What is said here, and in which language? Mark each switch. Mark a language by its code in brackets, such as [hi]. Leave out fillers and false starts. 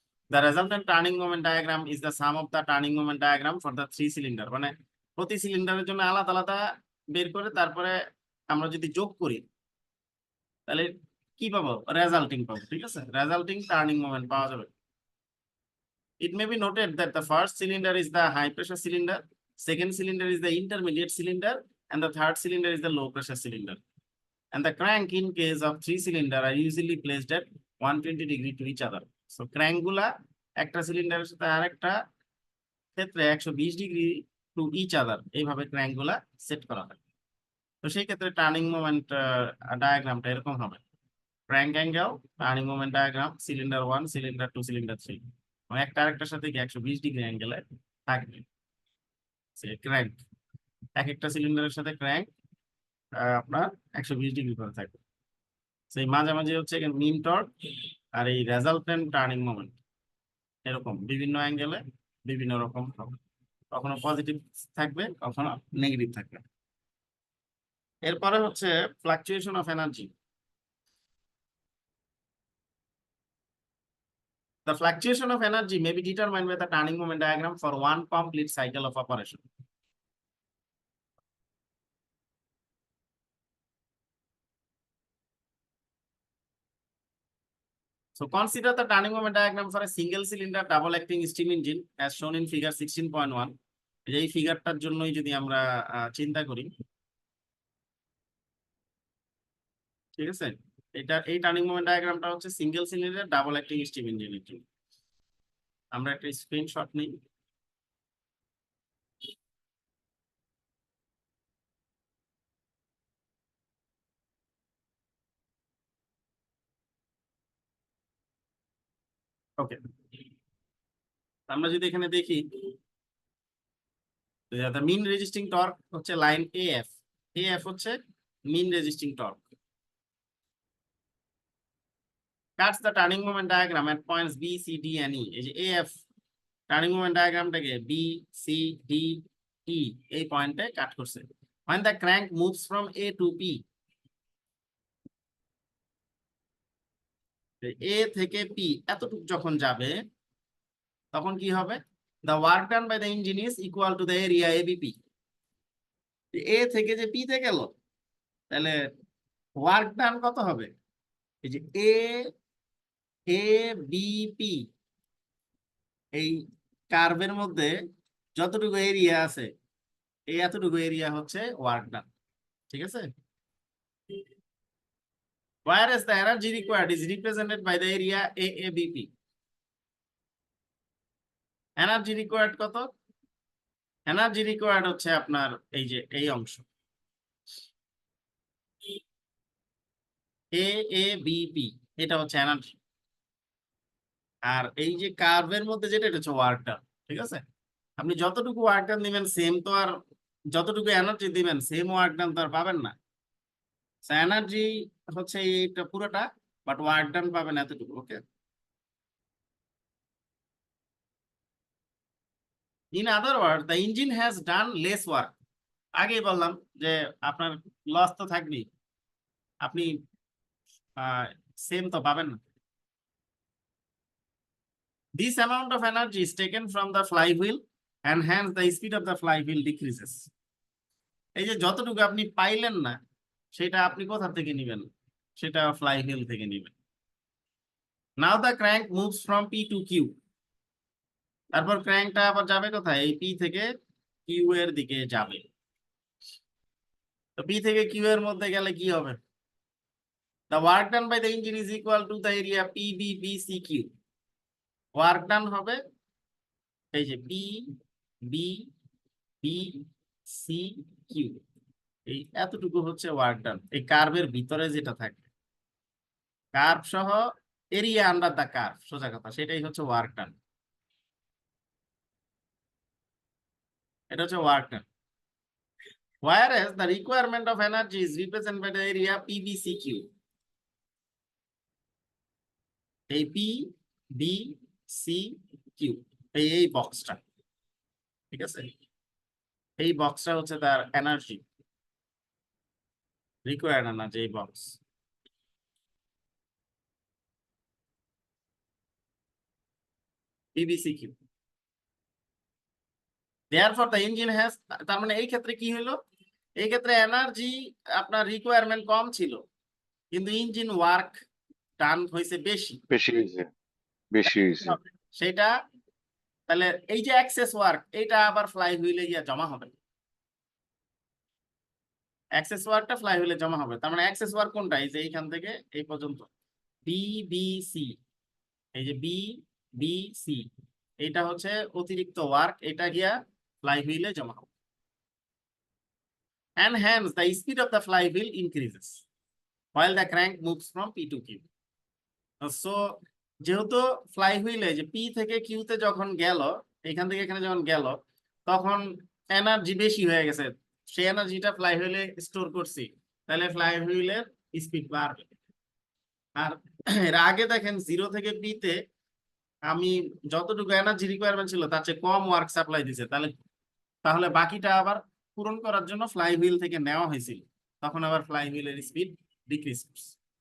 [en] The resultant turning moment diagram is the sum of the turning moment diagram for the 3 cylinder, [bn] মানে প্রতি সিলিন্ডারের জন্য আলাদা আলাদা বের করে তারপরে আমরা যদি যোগ করি তাহলে কি পাবো, রেজাল্টিং পাবো। ঠিক আছে, রেজাল্টিং টার্নিং মোমেন্ট পাওয়া যাবে। [en] It may be noted that the first cylinder is the high pressure cylinder, second cylinder is the intermediate cylinder, and the third cylinder is the low pressure cylinder. And the crank in case of 3 cylinder are usually placed at 120 degree to each other. [bn] So crank গুলা একটা সিলিন্ডারের সাথে আরেকটা ক্ষেত্রে 120 degree [en] to each other, [bn] এইভাবে crank গুলা set করা হয়। তো সেই ক্ষেত্রে টার্নিং মোমেন্ট ডায়াগ্রামটা এরকম হবে। Crank angle, turning moment diagram, cylinder 1, cylinder 2, cylinder 3, একটা আরেকটার সাথে কি 120 ডিগ্রি অ্যাঙ্গেলে থাকবে ক্র্যাঙ্ক। এক একটা সিলিন্ডারের সাথে ক্র্যাঙ্ক আপনার 120 ডিগ্রি করে থাকবে। সেই মাঝামাঝি হচ্ছে মিন টর্ক আর এই রেজাল্টেন্ট টার্নিং মোমেন্ট, এরকম বিভিন্ন অ্যাঙ্গেলে বিভিন্ন রকম হবে, কখনো পজিটিভ থাকবে কখনো নেগেটিভ থাকবে। এরপরে হচ্ছে fluctuation of energy. [en] The fluctuation of energy may be determined by the turning moment diagram for one complete cycle of operation. So consider the turning moment diagram for a single cylinder double acting steam engine as shown in figure 16.1. [bn] এই ফিগারটার জন্যই যদি আমরা চিন্তা করি, ঠিক আছে, এই turning moment ডায়াগ্রামটা হচ্ছে single cylinder double acting steam ইঞ্জিনের জন্য। আমরা একটা স্ক্রিনশট নিই। ওকে, আমরা যদি এখানে দেখি [en] the mean resisting torque [bn] হচ্ছে লাইন AF, AF হচ্ছে [en] mean resisting torque, cuts the turning moment diagram at points B, C, D and E. [bn] এই যে AF turning moment ডায়াগ্রামটাকে B, C, D, E এই পয়েন্টে কাট করছে। [en] when the crank moves from A to P, [bn] A থেকে P এতটুকু যখন যাবে তখন কি হবে, [en] the work done by the engine is equal to the area ABP. [bn] A থেকে যে P তে গেল তাহলে ওয়ার্ক ডান কত হবে, এই যে ABP এই কার্ভের মধ্যে যতটুকু এরিয়া আছে এই এতটুকু এরিয়া হচ্ছে ওয়ার্ক ডান। ঠিক আছে, [en] whereas the energy required is represented by the area AABP. [bn] Energy required কত? এনার্জি রিকোয়ার্ড হচ্ছে আপনার এই যে এই অংশ AABP, এটা হচ্ছে এনার্জি। আর এই যে কার্ভের মধ্যে যেটা, এটা হচ্ছে ওয়ার্ক ডান। ঠিক আছে, আপনি যতটুকু ওয়ার্ক ডান দিবেন সেম তো আর, যতটুকু এনার্জি দিবেন সেম ওয়ার্ক ডান তো আর পাবেন না। এনার্জি হচ্ছে এইটা পুরোটা, বাট ওয়ার্ক ডান পাবেন এতটুকু। [en] Okay, in other word the engine has done less work. [bn] আগেই বললাম যে আপনার লস তো থাকবেই, আপনি সেম তো পাবেন না। [en] This amount of energy is taken from the flywheel and hence the speed of the flywheel decreases. [bn] এই যে যতটুকু আপনি পাইলেন না, সেটা আপনি কোথা থেকে নেবেন? সেটা ফ্লাইহুইল থেকে নেবেন। [en] Now the crank moves from P to Q. [bn] তারপর ক্র্যাঙ্কটা আবার যাবে কোথায়? এই P থেকে Q এর দিকে যাবে। তো P থেকে Q এর মধ্যে গেলে কি হবে? [en] The work done by the engine is equal to the area PBBCQ. [bn] Work done হবে এই যে P B B C Q, এই এতটুকু হচ্ছে ওয়ার্ক ডান। এই কার্ভের ভিতরে যেটা থাকে, কার্ভ সহ এরিয়া আন্ডার দা কার্ভ, সোজা কথা, সেটাই হচ্ছে ওয়ার্ক ডান। এটা হচ্ছে work done. [en] Whereas the requirement of energy is represented by the area PBCQ. [bn] এই P B C Q, এই বক্সটা, ঠিক আছে, এই বক্সটা হচ্ছে তার এনার্জি রিকোয়ার্ড এনার্জি, এই box PBCQ। [en] Therefore the engine has, [bn] তার মানে এই ক্ষেত্রে কি হলো, এই ক্ষেত্রে এনার্জি আপনার রিকোয়ারমেন্ট কম ছিল, কিন্তু ইঞ্জিন ওয়ার্ক ডান হয়েছে বেশি। বেশি হয়েছে, বেশি হয়েছে। সেটা তাহলে এই যে এক্সেস ওয়ার্ক, এটা আবার ফ্লাই হুইলে গিয়ে জমা হবে। এক্সেস ওয়ার্কটা ফ্লাই হুইলে জমা হবে। তার মানে এক্সেস ওয়ার্ক কোনটা? এই যে এইখান থেকে এই পর্যন্ত বিবিসি, এই যে বিবিসি, এটা হচ্ছে অতিরিক্ত ওয়ার্ক, এটা গিয়া ফ্লাই হুইলে জমা হবে। [en] And hence the speed of the flywheel increases while the crank moves from P to Q. [bn] So যেহেতু ফ্লাই হুইলে যে পি থেকে কিউতে যখন গেল, এখান থেকে এখানে যখন গেল, তখন এনার্জি বেশি হয়ে গেছে, সেই এনার্জিটা ফ্লাই হুইলে স্টোর করছি, তাহলে ফ্লাই হুইলের স্পিড বাড়বে। আর এর আগে দেখেন 0 থেকে পি তে আমি যতটুকু এনার্জি রিকোয়ারমেন্ট ছিল তার চেয়ে কম ওয়ার্ক সাপ্লাই দিছে, তাহলে তাহলে বাকিটা আবার পূরণ করার জন্য ফ্লাই হুইল থেকে নেওয়া হয়েছিল, তখন আবার ফ্লাই হুইলের স্পিড ডিক্রিজ করছে।